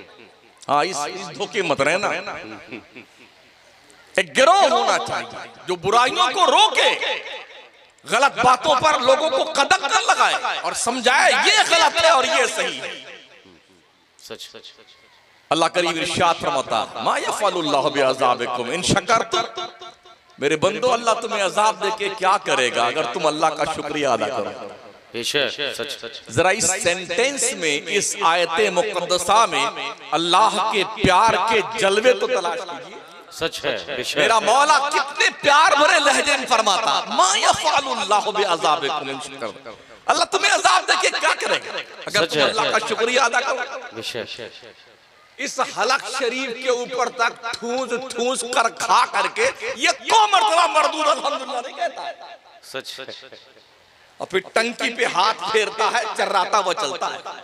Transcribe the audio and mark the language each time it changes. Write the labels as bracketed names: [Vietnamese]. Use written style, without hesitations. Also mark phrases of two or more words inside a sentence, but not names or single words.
[Urdu] ہاں، اس دھوکے مت رہنا. ایک گروہ ہونا چاہیے جو برائیوں کو روکے، غلط باتوں پر لوگوں کو قدم کر لگائے اور سمجھائے یہ غلط ہے اور یہ صحیح ہے. سچ سچ. اللہ کریم ارشاد فرماتا [Arabic] ما يفعل الله بعذابكم إن شكرتم, [Urdu] میرے بندو اللہ تمہیں عذاب دے کے کیا کرے گا اگر تم اللہ کا شکریہ ادا کرو. بے شک سچ سچ ذرا اس سینٹینس میں، اس آیت مقدسہ میں اللہ کے پیار کے جلوے تو تلاش کیجیے. سچ ہے بے شک. میرا مولا کتنے پیار بھرے لہجے میں فرماتا, [Arabic] ما يفعل الله بعذابكم إن شكرتم. [Urdu] اللہ تمہیں عذاب دے کے کیا کرے گا اگر تم اللہ کا شکریہ ادا کرو. بے شک اس حلق شریف کے اوپر تک ٹھوس ٹھوس کر کھا کر کے یہ کو مرتبہ مردود الحمدللہ نہیں کہتا ہے. سچ ہے. اور پھر ٹنکی پہ ہاتھ پھیرتا ہے، چرّاتا ہوا چلتا ہے.